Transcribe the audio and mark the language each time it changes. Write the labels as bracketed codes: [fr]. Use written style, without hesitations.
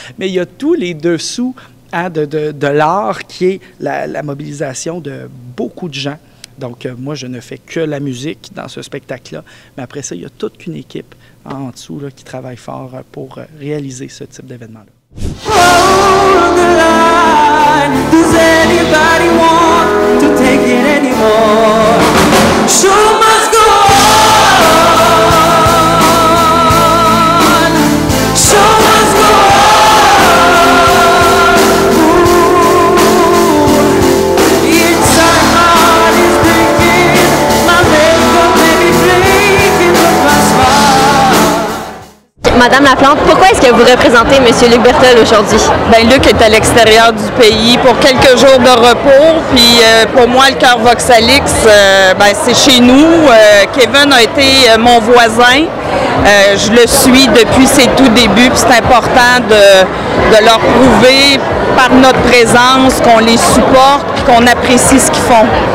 [fr] Mais il y a tous les dessous de l'art qui est la mobilisation de beaucoup de gens. Donc, moi, je ne fais que la musique dans ce spectacle-là. Mais après ça, il y a toute une équipe en dessous là, qui travaille fort pour réaliser ce type d'événement-là. [en] Hold the line. Does anybody want to take it anymore? Show must go on. Show must go on. Ooh. Inside my heart is breaking. My makeup may be breaking, but my smile. [fr] Madame Laplante, pourquoi est-ce que vous représentez M. Luc Berthold aujourd'hui? Ben, Luc est à l'extérieur du pays pour quelques jours de repos. Puis pour moi, le Chœur Voxalix, ben, c'est chez nous. Kevin a été mon voisin. Je le suis depuis ses tout débuts. Puis c'est important de leur prouver par notre présence qu'on les supporte et qu'on apprécie ce qu'ils font.